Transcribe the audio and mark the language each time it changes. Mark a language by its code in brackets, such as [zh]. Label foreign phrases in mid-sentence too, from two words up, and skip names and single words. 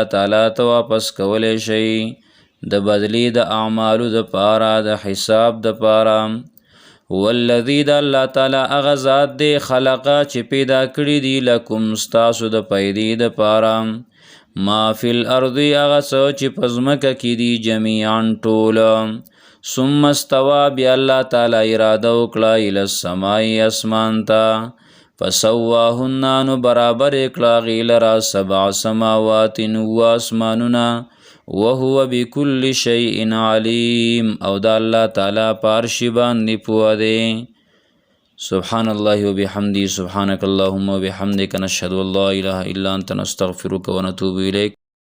[ps] تعالی ته واپس کولې شي د بدلی د اعمالو د پاره د حساب د پاره والذی د الله تعالی هغه ذات دی خلقا چې پیدا کړی دی لکم ستاسو د پیدې د پاره [ar] ما فی الارض [ps] هغه څه چې په ځمکه کې دي جمیعا ټوله [ar] ثم استوى [ps] بیا الله تعالی اراده وکړه [ar] الی السماء [ps] اسمان ته فسواهن نو برابر کړه هغې لره 7 سماوات و اسمانونه [ar] وهو بكل شيء علیم [ps] او د الله تعالی په هر شي باندې پوه دی [ar] سبحان الله وبحمده سبحانك اللهم وبحمدك نشهد ان لا اله الا انت نستغفرك ونتوب اليك